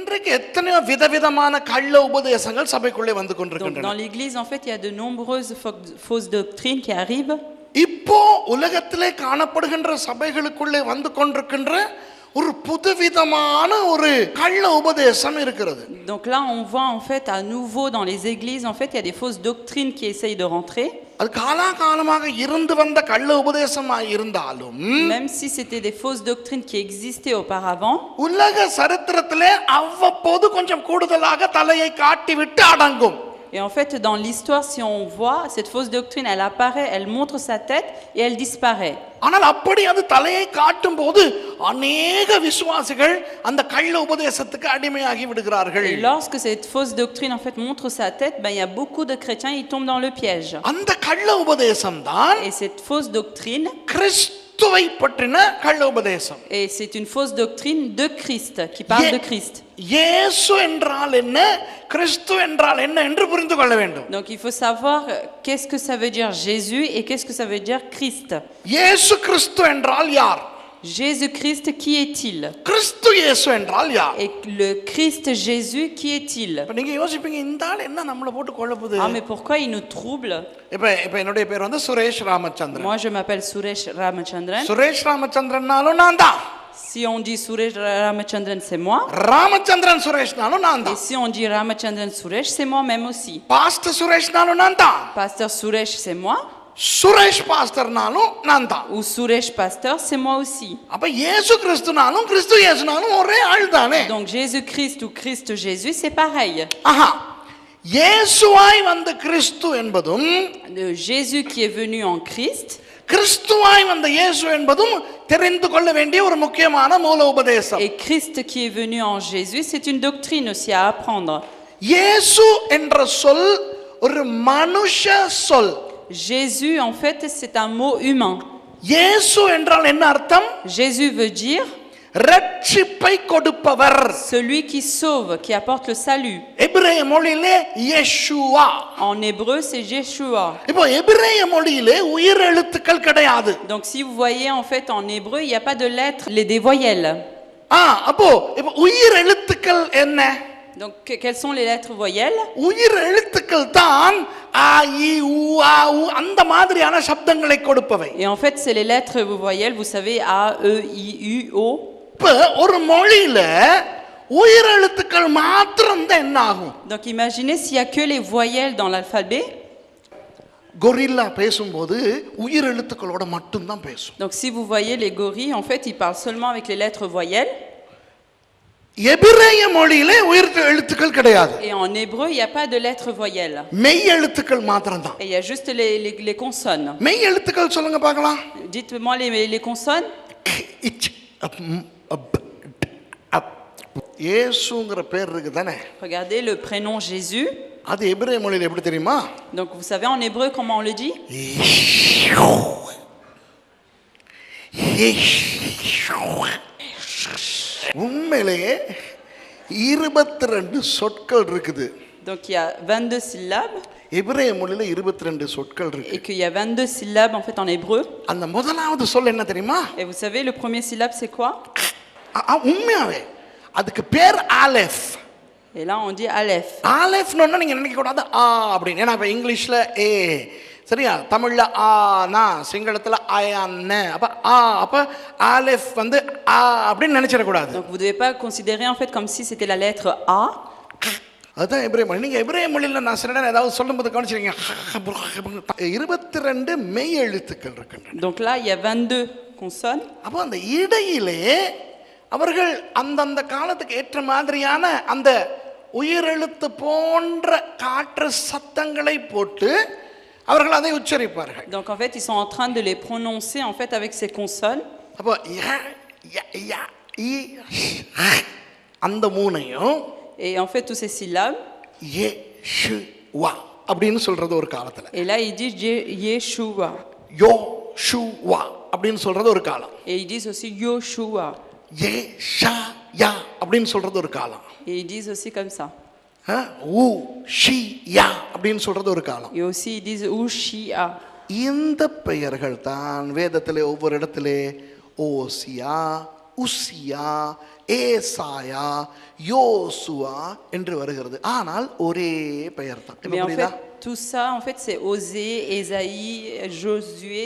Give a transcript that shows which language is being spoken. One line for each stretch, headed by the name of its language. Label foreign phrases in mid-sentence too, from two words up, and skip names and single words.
Tamil: இன்னைக்கு எத்தனையோ விதவிதமான கள்ள உபதேசங்கள் சபைக்குள்ளே வந்து
French: Donc,
Tamil: கொண்டிருக்கின்றன.
French: dans l'église, en fait, il y a de nombreuses fausses doctrines qui arrivent.
Tamil: இப்போ உலகத்திலே காணப்படுகின்ற சபைகளுக்குள்ளே வந்து கொண்டிருக்கின்ற ஒரு புதுவிதமான ஒரு கள்ள உபதேசம் இருக்கிறது.
French: Donc là, on voit en fait à nouveau dans les églises, en fait, il y a des fausses doctrines qui essayent de rentrer.
Tamil: அது காலாகாலமாக இருந்து வந்த கள்ள உபதேசமாய் இருந்தாலும்
French: Même si c'était des fausses doctrines qui existaient auparavant,
Tamil: உலக சரித்திரத்திலே அவ்வப்போது கொஞ்சம் கூடுதலாக தலையை காட்டிவிட்டு அடங்கும்.
French: et en fait, dans l'histoire, si on voit, cette fausse doctrine, elle apparaît, elle montre sa tête et elle disparaît.
Tamil: ஆனால் அப்படி அது தலையை காட்டும் போது அநேக விசுவாசிகள் அந்த கள்ள உபதேசத்துக்கு அடிமையாகி விடுகிறார்கள்.
French: Et lorsque cette fausse doctrine, en fait, montre sa tête, ben, il y a beaucoup de chrétiens, ils tombent dans le piège.
Tamil: அந்த கள்ள உபதேசம் தான்
French: Et cette fausse doctrine,
Tamil: கிறிஸ்துவை பற்றின கள்ள உபதேசம்.
French: et c'est une fausse doctrine de Christ, qui parle de Christ.
Tamil: இயேசு என்றால் என்ன, கிறிஸ்து என்றால் என்ன என்று புரிந்து கொள்ள வேண்டும்.
French: Donc il faut savoir qu'est-ce que ça veut dire Jésus et qu'est-ce que ça veut dire Christ.
Tamil: இயேசு கிறிஸ்து என்றால் யார்?
French: Jésus-Christ, qui est-il?
Tamil: கிறிஸ்து இயேசு என்றால் யார்?
French: Et le Christ Jésus, qui est-il?
Tamil: இப்ப நீங்க யோசிப்பீங்க, இந்த ஆள் என்ன நம்மளை போட்டு குழப்புது.
French: Ah, mais pourquoi il nous trouble?
Tamil: இப்ப என்னுடைய பேர் வந்து சுரேஷ் ராமச்சந்திரன்.
French: Moi je m'appelle Suresh Ramachandran.
Tamil: சுரேஷ் ராமச்சந்திரன்னாலும் நான் தான்.
French: Si on dit Suresh Ramachandran, c'est moi.
Tamil: ராமச்சந்திரன் சுரேஷ்னாலும் நான்
French: Et
Tamil: தான்.
French: si on dit Ramachandran Suresh, c'est moi-même aussi.
Tamil: பாஸ்டர் சுரேஷ்னாலும் நான் தான்.
French: Pasteur Suresh, c'est moi.
Tamil: சுரேஷ் பாஸ்டர்னாலும் நான் தான்.
French: Ou Suresh Pasteur, c'est moi aussi.
Tamil: அப்ப இயேசு கிறிஸ்துனாலும் கிறிஸ்து இயேசுனாலும் ஒரே ஆள் தானே.
French: Donc Jésus-Christ ou Christ Jésus, c'est pareil.
Tamil: ஆஹா, இயேசுவாய் வந்த கிறிஸ்து என்பதும்
French: De Jésus qui est venu en Christ,
Tamil: கிறிஸ்துவாய் வந்த இயேசு என்பதும் தெரிந்து கொள்ள வேண்டிய ஒரு முக்கியமான மூல உபதேசம்.
French: et Christ qui est venu en Jésus, c'est une doctrine aussi à apprendre.
Tamil: இயேசு என்ற சொல் ஒரு மனுஷ சொல்.
French: Jésus, en fait, c'est un mot humain.
Tamil: இயேசு என்றால் என்ன அர்த்தம்?
French: Jésus veut dire
Tamil: ரட்சிப்பை கொடுப்பவர்.
French: celui qui sauve, qui apporte le salut.
Tamil: எபிரேய மொழியிலே யெஷுவா.
French: En hébreu, c'est Yeshua.
Tamil: இப்போ எபிரேய மொழியிலே உயிர் எழுத்துக்கள் கிடையாது.
French: Donc si vous voyez, en fait, en hébreu, il n'y a pas de lettres, des voyelles.
Tamil: அப்போ இப்போ உயிர் எழுத்துக்கள் என்ன?
French: Donc quelles sont les lettres voyelles?
Tamil: உயிர் எழுத்துக்கள் தான் ஆ இ உ ஆ உ அந்த மாதிரியான சப்தங்களை கொடுப்பவை.
French: Et en fait, c'est les lettres voyelles, vous savez, A, E, I, U, O.
Tamil: இப்போ ஒரு மொழியில உயிர் எழுத்துக்கள் மாத்திரம் தான் என்ன ஆகும்?
French: Donc imaginez s'il y a que les voyelles dans l'alphabet.
Tamil: கொரில்லா பேசும்போது உயிர் எழுத்துக்களோட மட்டும் தான் பேசும்.
French: Donc si vous voyez les gorilles, en fait, ils parlent seulement avec les lettres voyelles.
Tamil: எபிரேய மொழியிலே உயிர் எழுத்துக்கள் கிடையாது.
French: Et en hébreu, il n'y a pas de lettres voyelles.
Tamil: மெய் எழுத்துக்கள் மாத்திரம் தான்.
French: Et il y a juste les consonnes.
Tamil: மெய் எழுத்துக்கள் சொல்லுங்க பார்க்கலாம்.
French: Dites-moi les consonnes.
Tamil: இயேசுங்கிற பேர் இருக்கு தானே.
French: Regardez le prénom Jésus.
Tamil: அது எபிரேய மொழியில எப்படி தெரியுமா?
French: Donc vous savez en hébreu comment on le dit?
Tamil: உண்மையிலேயே 22 சொற்கள் இருக்குது.
French: Donc il y a 22 syllabes.
Tamil: எபிரேய மொழியில 22 சொற்கள் இருக்கு.
French: Et qu'il y a 22 syllabes en fait en hébreu.
Tamil: அந்த முதலாவது சொல் என்ன தெரியுமா?
French: Et vous savez le premier syllabe c'est quoi?
Tamil: உண்மையாவே அதுக்கு பேர் ஆலெஃப்.
French: Et là on dit Aleph.
Tamil: ஆலெஃப்னு நீங்க நினைக்க கூடாது ஆ அப்படின்னு. ஏன்னா இப்ப இங்கிலீஷ்ல ஏ, சரியா, தமிழ்ல ஆனா, சிங்களத்துல ஆயான்னு. அப்ப ஆலெஃப் வந்து ஆ அப்படின்னு நினைச்சிட கூடாது.
French: Donc vous devez pas considérer en fait comme si c'était la lettre A.
Tamil: அதுதான் எபிரேய மொழி. நீங்க எபிரேய மொழியில நான் சில நேரம் ஏதாவது சொல்லும்போது கவனிச்சிருக்கீங்க, 22 மெய் எழுத்துக்கள் இருக்கின்றன.
French: Donc là il y a 22 consonnes.
Tamil: அப்போ அந்த இடையிலே அவர்கள் அந்தந்த காலத்துக்கு ஏற்ற மாதிரியான அந்த உயிரெழுத்து போன்ற காற்று சத்தங்களை போட்டு அவர்கள் அதை உச்சரிப்பார்கள்.
French: Donc en fait ils sont en train de les prononcer en fait avec ces consonnes.
Tamil: அப்போ அந்த மூணையும்
French: Et en fait tous ces syllabes.
Tamil: யெஷுவா அப்படின்னு சொல்றது ஒரு காலத்துல.
French: Et là ils disent Yeshua.
Tamil: யோஷுவா அப்படின்னு சொல்றது ஒரு காலம்.
French: Et ils disent aussi Yoshua.
Tamil: யெஷாயா அப்படின்னு சொல்றது ஒரு காலம்.
French: Et ils disent aussi comme ça.
Tamil: ஊஷியா அப்படின்னு சொல்றது ஒரு காலம்.
French: Et aussi ils disent Ushia.
Tamil: இந்த பெயர்கள் தான் வேதத்திலே ஒவ்வொரு இடத்திலே ஓசியா, உசியா, ஏசாயா, யோசுவா என்று வருகிறது. ஆனால் ஒரே பெயர் தான்.
French: Mais en
Tamil: புரியுதா?
French: fait, tout ça, en fait, c'est Osée, Ésaïe, Josué.